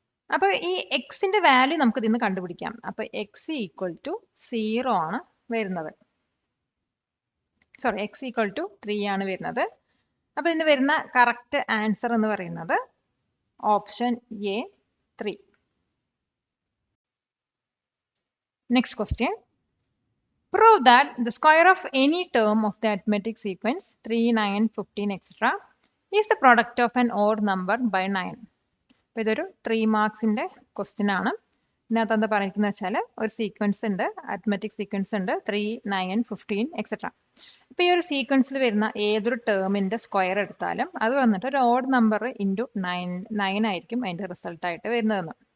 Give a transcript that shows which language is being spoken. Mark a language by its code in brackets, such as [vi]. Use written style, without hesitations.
[ml] അപ്പോൾ ഈ എക്സിന്റെ വാല്യൂ നമുക്ക് ഇതിൽ നിന്ന് കണ്ടുപിടിക്കാം. അപ്പോൾ എക്സ് ഈക്വൽ ടു 0 ആണ് വരുന്നത്. സോറി, എക്സ് ഈക്വൽ ടു 3 ആണ് വരുന്നത്. അപ്പോൾ ഇതിന് വരുന്ന കറക്റ്റ് ആൻസർ എന്ന് പറയുന്നത് option A 3. [en] Next question. Prove that the square of any term of the arithmetic sequence 3, 9, 15, etc. is the product of an odd number by 9. [ml] അപ്പോൾ ഇതൊരു 3 മാർക്സിൻ്റെ ക്വസ്റ്റ്യൻ ആണ്. ഇതിനകത്ത് എന്താ പറയുന്നത് വെച്ചാൽ ഒരു സീക്വൻസ് ഉണ്ട്, അരിത്മെറ്റിക് സീക്വൻസ് ഉണ്ട് 3, 9, 15, etc. അപ്പോൾ ഈ ഒരു സീക്വൻസിൽ വരുന്ന ഏതൊരു ടേമിൻ്റെ സ്ക്വയർ എടുത്താലും അത് വന്നിട്ട് ഒരു ഓഡ് നമ്പർ ഇൻറ്റു 9 ആയിരിക്കും അതിൻ്റെ റിസൾട്ടായിട്ട് വരുന്നതെന്ന്.